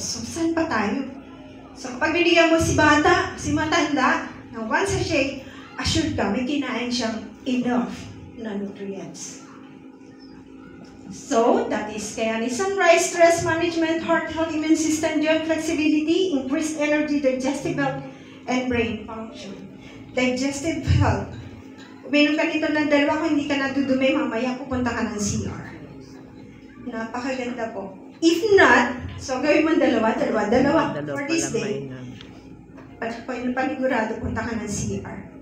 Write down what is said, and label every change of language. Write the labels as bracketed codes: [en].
[tl] So, saan pa tayo? So, kapag binigyan mo si matanda, ng 1 sachet, assured ka, may kinain siyang enough na nutrients. [en] So, that is Kayani Sunrise, stress management, heart health, immune system, joint flexibility, increased energy, digestive health, and brain function. Digestive health. [tl] Uminom ka nito ng 2 kung hindi ka nadudumi, mamaya pupunta ka ng CR. Napakaganda po. [en] If not, so [tl] gawin mo [en] 2 for this day. [tl] Panigurado, punta ka ng CR.